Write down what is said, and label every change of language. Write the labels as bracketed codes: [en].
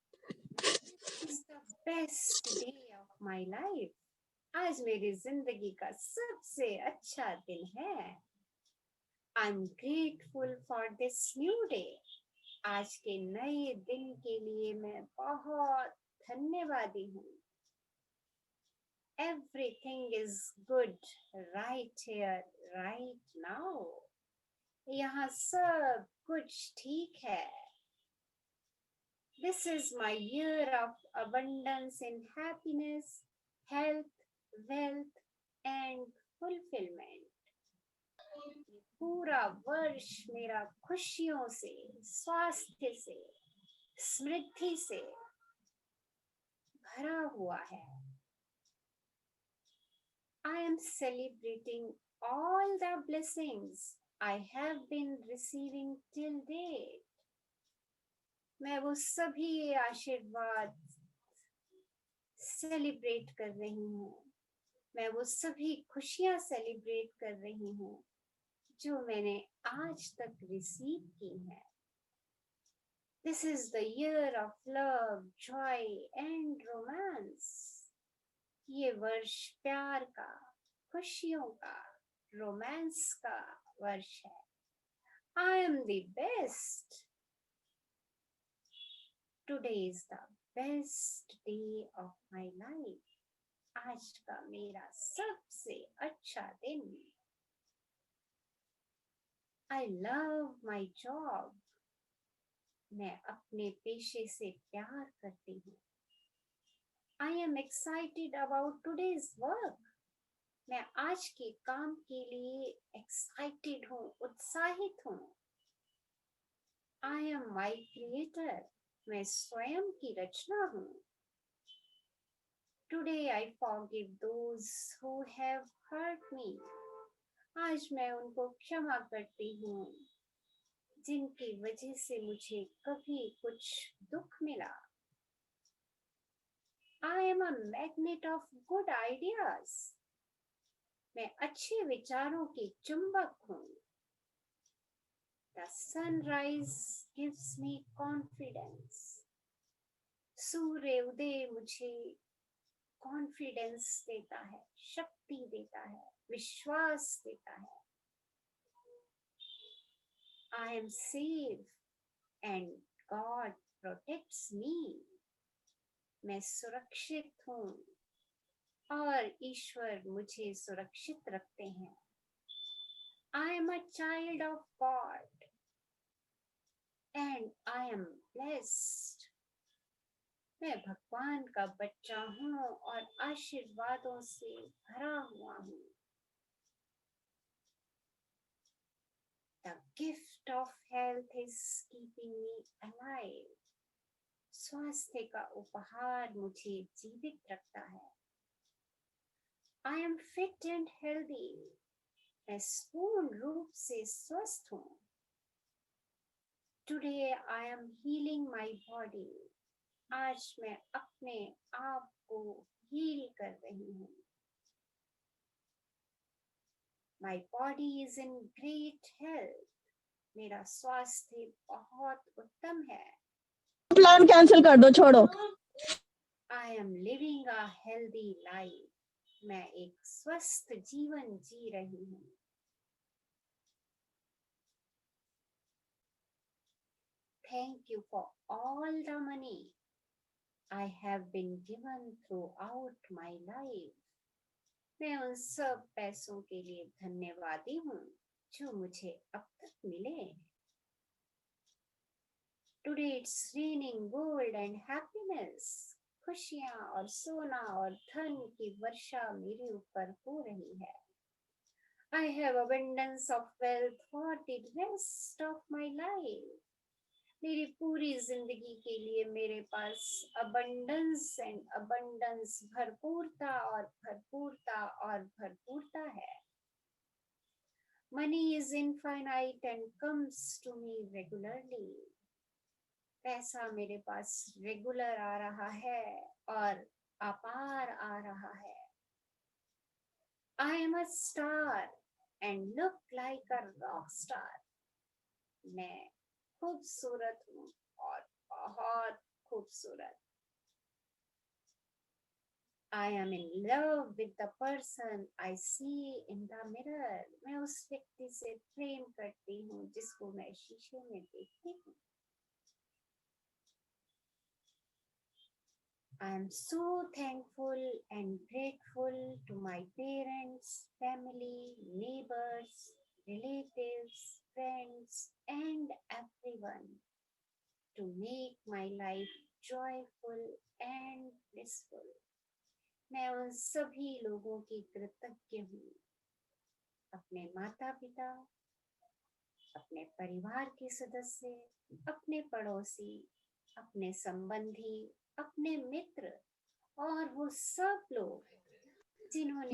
[en] It's the best day of my life. [hi] आज मेरी जिंदगी का सबसे अच्छा दिन है। [en] I'm grateful for this new day. [hi] आज के नए दिन के लिए मैं बहुत धन्यवादी हूँ। [en] Everything is good right here, right now. [hi] यहाँ सब कुछ ठीक है। [en] This is my year of abundance in happiness, health, wealth and fulfillment. [hi] पूरा वर्ष मेरा खुशियों से, स्वास्थ्य से, समृद्धि से भरा हुआ है। [en] I am celebrating all the blessings I have been receiving till date. [hi] मैं वो सभी आशीर्वाद सेलिब्रेट कर रही हूँ। मैं वो सभी खुशियाँ सेलिब्रेट कर रही हूँ जो मैंने आज तक रिसीव की हैं। [en] This is the year of love, joy and romance. [hi] ये वर्ष प्यार का, खुशियों का, रोमांस का वर्ष है। [en] I am the best. Today is the best day of my life. [hi] आज का मेरा सबसे अच्छा दिन। [en] I love my job. [hi] मैं अपने पेशे से प्यार करती हूँ। [en] I am excited about today's work. [hi] मैं आज के काम के लिए excited हूँ, उत्साहित हूँ। [en] I am my creator. [hi] मैं स्वयं की रचना हूँ। [en] Today I forgive those who have hurt me. [hi] आज मैं उनको क्षमा करती हूँ जिनकी वजह से मुझे कभी कुछ दुख मिला। [en] I am a magnet of good ideas. [hi] मैं अच्छे विचारों की चुंबक हूँ। [en] The sunrise gives me confidence. [hi] सूर्य उदय मुझे कॉन्फिडेंस देता है, शक्ति देता है, विश्वास देता है. [en] I am safe and God protects me. [hi] मैं सुरक्षित हूँ और ईश्वर मुझे सुरक्षित रखते हैं. [en] I am a child of God and I am blessed. [hi] मैं भगवान का बच्चा हूँ और आशीर्वादों से भरा हुआ हूँ. [en] The gift of health is keeping me alive. [hi] स्वास्थ्य का उपहार मुझे जीवित रखता है. [en] I am fit and healthy. [hi] मैं पूर्ण रूप से स्वस्थ हूँ. [en] Today I am healing my body. [hi] आज मैं अपने आप को हील कर रही हूँ. [en] My body is in great health. [hi] मेरा स्वास्थ्य बहुत उत्तम है. प्लान कैंसिल कर दो, छोड़ो. [en] I am living a healthy life. [hi] मैं एक स्वस्थ जीवन जी रही हूँ. [en] Thank you for all the money I have been given throughout my life. [hi] मैं उन सब पैसों के लिए धन्यवादी हूँ जो मुझे अब तक मिले. [en] Today it's raining gold and happiness. [hi] खुशियाँ और सोना और धन की वर्षा मेरे ऊपर हो रही है. [en] I have abundance of wealth for the rest of my life. [hi] मेरी पूरी जिंदगी के लिए मेरे पास [en] abundance and abundance, [hi] भरपूरता और भरपूरता और भरपूरता है. [en] Money is infinite and comes to me regularly. [hi] पैसा मेरे पास रेगुलर आ रहा है और अपार आ रहा है. [en] I am a star and look like a rock star. [hi] मैं खूबसूरत हूँ और बहुत खूबसूरत. [en] I am in love with the person I see in the mirror. [hi] मैं उस व्यक्ति से प्रेम करती हूँ जिसको मैं शीशे में देखती हूँ. [en] I am so thankful and grateful to my parents, family, neighbors, relatives, friends, and everyone to make my life joyful and blissful. [hi] मैं उन सभी लोगों की कृतज्ञ हूँ. अपने माता पिता, अपने परिवार के सदस्य, अपने पड़ोसी, अपने संबंधी, अपने मित्र और वो सब लोग जिन्होंने